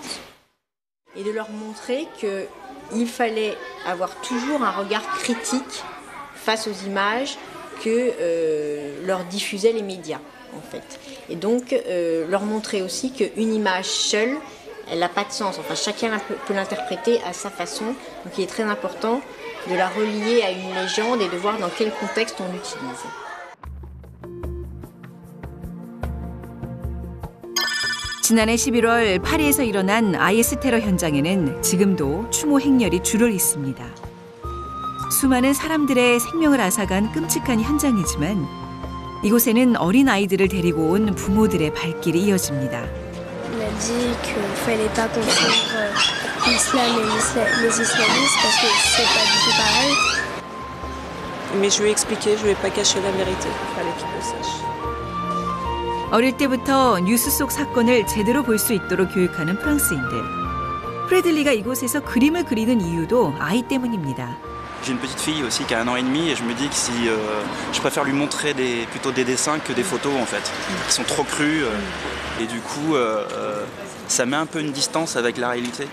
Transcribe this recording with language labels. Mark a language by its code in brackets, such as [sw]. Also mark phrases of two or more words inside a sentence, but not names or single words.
[fr] Et de leur montrer qu'il fallait avoir toujours un regard critique face aux images que leur diffusaient les médias, en fait. Et donc, leur montrer aussi qu'une image seule, elle n'a pas de sens. Enfin, chacun peut l'interpréter à sa façon. Donc, il est très important de la relier à une légende et de voir dans quel contexte on l'utilise. [ko] 지난해 11월 파리에서 일어난 IS 테러 현장에는 지금도 추모 행렬이 줄을 잇습니다. 수많은 사람들의 생명을 앗아간 끔찍한 현장이지만 이곳에는 어린 아이들을 데리고 온 부모들의 발길이 이어집니다. [fr] Il a dit qu'il ne fallait pas confondre l'islam et les islamistes parce que c'est pas du tout pareil. Mais je lui ai expliqué, je ne lui ai pas caché la vérité, il fallait qu'il le sache. [ko] 어릴 때부터 뉴스 속 사건을 제대로 볼 수 있도록 교육하는 프랑스인들. 프레들리가 이곳에서 그림을 그리는 이유도 아이 때문입니다. [fr] J'ai une petite fille aussi qui a 1 an et demi et je me dis que si je préfère lui montrer plutôt des dessins que des photos en fait, qui sont trop crus et du coup ça met un peu une distance avec la réalité.